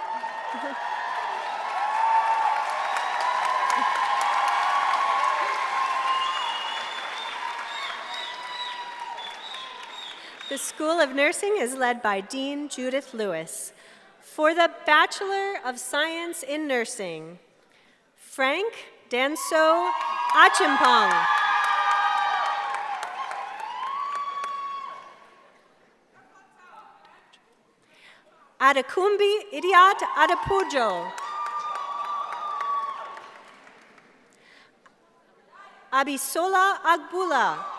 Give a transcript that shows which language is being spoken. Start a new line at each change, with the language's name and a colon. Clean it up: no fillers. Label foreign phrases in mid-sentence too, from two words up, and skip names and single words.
English: The School of Nursing is led by Dean Judith Lewis. For the Bachelor of Science in Nursing, Frank Danso Achimpong. Adakumbi Idiat Adapujo. Abisola Agbula.